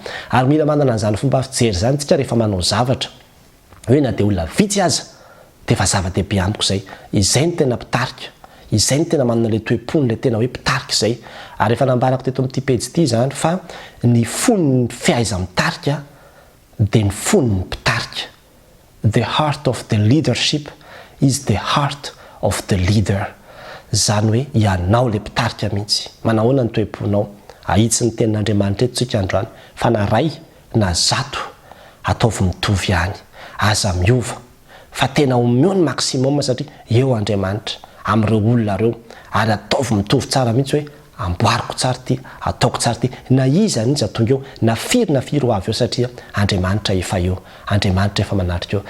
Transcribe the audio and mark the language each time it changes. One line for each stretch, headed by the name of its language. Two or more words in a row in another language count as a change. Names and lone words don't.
Malagasy: Ary mila manana an'izany fomba fijery zany tsika rehefa manao zavatra hoe na dia olona vitsy aza dia efa zava-dehibe amiko izay. Izay ny tena mpitarika, izay ny tena manana le toe-pony le tena hoe mpitarika izay. Ary efa nambarako teto amin'ity pejy ity zany fa ny fon'ny fiaiza mitarika dia ny fon'ny mpitarika.
English: The heart of the leadership is the heart of the leader.
Malagasy: Zany hoe ianao le mpitarika mihitsy. Manahoana ny toe-ponao? Ahitsy ny tenin'Andriamanitra eto tsika androany fa na ray na zato ataovy mitovy ihany, aza miova. Fa tena omeo ny maximum satria eo Andriamanitra amin'ireo olona reo, ary ataovy mitovy tsara mihitsy hoe amboariko tsara ty, ataoko tsara ty, na iza ninja tonga eo, na firy ho avy eo satria Andriamanitra efa eo, Andriamanitra efa manatrika eo.